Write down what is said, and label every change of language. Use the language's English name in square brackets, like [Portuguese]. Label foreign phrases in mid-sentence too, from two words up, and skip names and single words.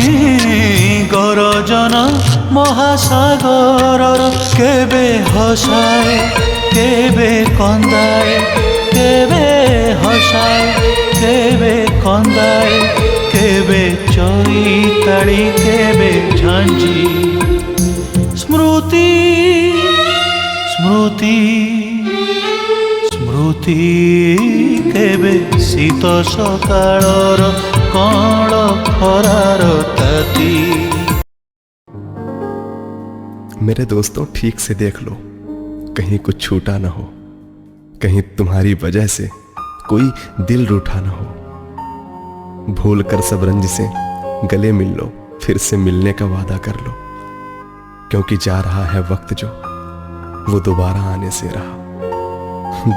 [Odia] ଗରଜନ ମହାସାଗରର କେବେ ହସାଏ କେବେ କନ୍ଦାଏ କେବେ ହସାଏ କେବେ କନ୍ଦାଏ କେବେ ଚଇତାଳି କେବେ ଝାଞ୍ଜି ସ୍ମୃତି ସ୍ମୃତି ସ୍ମୃତି କେବେ ଶୀତ ସକାଳର କଅଁଳ ଖରାର ତାତି। [Hindi] मेरे दोस्तों, ठीक से देख लो कहीं कुछ छूटा ना हो, कहीं तुम्हारी वजह से कोई दिल रूठा ना हो। भूल कर सब रंज से गले मिल लो, फिर से मिलने का वादा कर लो, क्योंकि जा रहा है वक्त जो वो दोबारा आने से रहा।